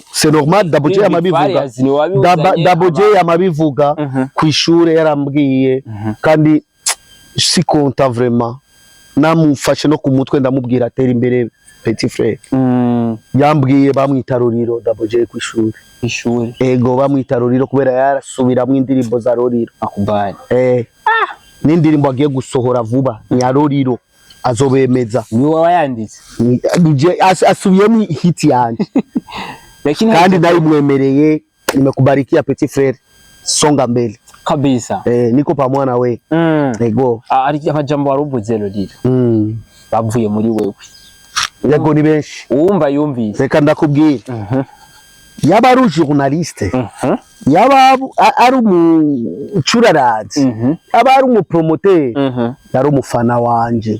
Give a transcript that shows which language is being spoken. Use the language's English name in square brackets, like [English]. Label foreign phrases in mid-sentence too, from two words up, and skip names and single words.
[French] C'est normal, [Rundi] Double J yamabivuga. Double J yamabivuga kwishure yarambwiye, kandi si konta vraiment. Namufashe no ku mutwe ndamubwira atera imbere [French] petit frère. [Rundi] Yambwiye bamwita Roriro Double J kwishure. Ishure. Ego bamwita Roriro kubera yarasubiramwe indirimbo za Roriro. Akubali. N'indirimbo agiye gusohora vuba ya Roriro azobemeza. Ni wowe wayanditse? Asubiyemo hit yanjye. Kandi ndayimwemereye, nimekubarikia [French] petit frère, [Swahili] songa mbele kabisa. Niko pamoja na we. Ego [Rundi] ari amajambo waruvuze Roriro bavuye muri wewe. Yego ni benshi uwumva yumvise. Reka ndakubwira, yaba ari journaliste, yaba ari umucuraranzi, yaba ari umupromoter, yari umufana wanje.